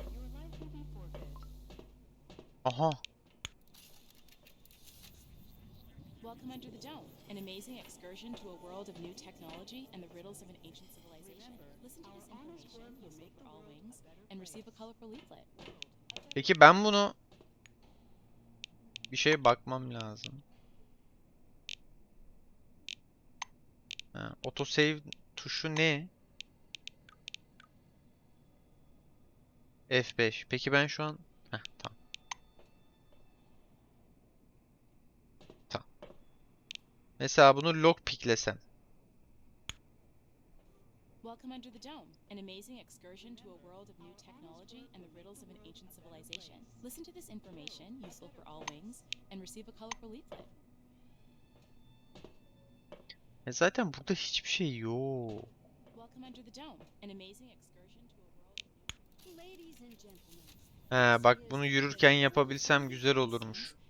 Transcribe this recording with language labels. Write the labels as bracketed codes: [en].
[en] Your life will be forfeit. Aha. Welcome under the dome, an amazing excursion to a world of new technology and the riddles of an ancient civilization. Listen to this information, useful for all wings, and receive a colorful leaflet. [tr] Peki ben bunu bir şeye bakmam lazım. Autosave tuşu ne? F5. Peki ben şu an tamam. Tamam. Mesela bunu lockpicklesem. [en] Welcome under the dome, an amazing excursion to a world of new technology and the riddles of an ancient civilization. Listen to this information, useful for all wings, and receive a colorful leaflet. [tr] Zaten burada hiçbir şey yok. [en] Welcome under the dome, an amazing excursion to a world of new... Ladies and gentlemen. [tr] Bak bunu yürürken yapabilsem güzel olurmuş.